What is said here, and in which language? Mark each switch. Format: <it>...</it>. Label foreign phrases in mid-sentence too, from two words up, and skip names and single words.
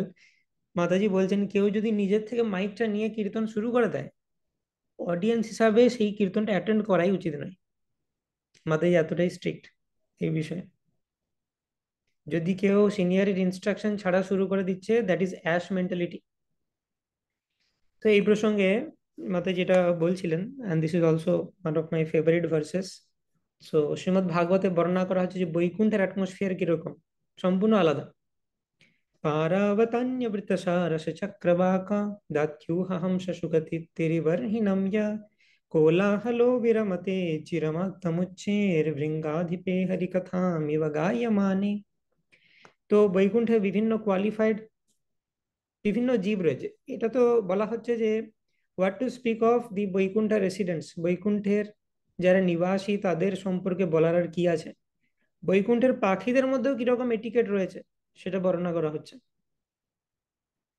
<bn>মাতাজি বলছেন কেউ যদি নিজের থেকে মাইকটা নিয়ে কীর্তন শুরু করে দেয়, অডিয়েন্স হিসাবে সেই কীর্তনটা অ্যাটেন্ড করাই উচিত নয়। মাতাজি এতটাই স্ট্রিক্ট এই বিষয়ে। যদি কেউ সিনিয়রের ইনস্ট্রাকশন ছাড়া শুরু করে দিচ্ছে,</bn> <en>that is ash mentality.</en> <bn>তো এই প্রসঙ্গে মাতাজি যেটা বলছিলেন,</bn> <en>and this is also one of my favorite verses.</en> <bn>সো শ্রীমদ্ ভাগবতে বর্ণনা করা হচ্ছে যে বৈকুণ্ঠের অ্যাটমসফিয়ার কিরকম, সম্পূর্ণ আলাদা।</bn> <sa>पारावतान्यवृतसारस चक्रवाका दात्यूहं शशुगतिरिवर्हिणं य कोलाहलो विरमते चिरमात्तमुच्चैर्भृङ्गाधिपे हरिकथामिव गायमाने।</sa> <bn>তো বৈকুণ্ঠে বিভিন্ন কোয়ালিফাইড বিভিন্ন জীব রয়েছে, এটা তো বলা হচ্ছে যে</bn> <en>what to speak of the Vaikuntha residents,</en> <bn>বৈকুণ্ঠের যারা নিবাসী তাদের সম্পর্কে বলার আর কি আছে। বৈকুণ্ঠের পাখিদের মধ্যেও কিরকম এটিকেট রয়েছে সেটা বর্ণনা করা হচ্ছে।</bn>